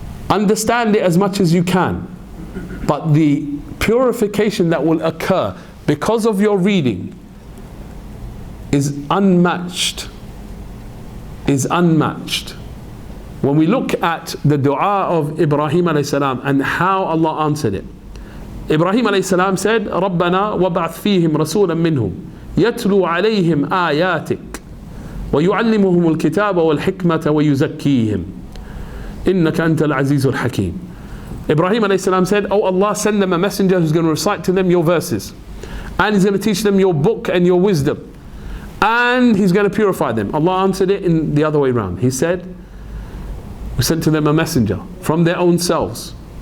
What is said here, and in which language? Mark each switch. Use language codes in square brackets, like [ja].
[en] Understand it as much as you can. But the purification that will occur because of your reading is unmatched. Is unmatched. When we look at the dua of Ibrahim alayhi salam and how Allah answered it. Ibrahim alayhi salam said, [ar] رَبَّنَا وَبَعْثْ فِيهِمْ رَسُولًا مِّنْهُمْ يَتْلُو عَلَيْهِمْ آيَاتِكَ وَيُعَلِّمُهُمُ الْكِتَابَ وَالْحِكْمَةَ وَيُزَكِّيهِمْ إِنَّكَ أَنْتَ الْعَزِيزُ الْحَكِيمُ. [en] Ibrahim alayhi salam said, oh Allah, send them a messenger who's going to recite to them your verses. And he's going to teach them your book and your wisdom. And he's going to purify them. Allah answered it in the other way around. He said, we sent to them a messenger from their own selves.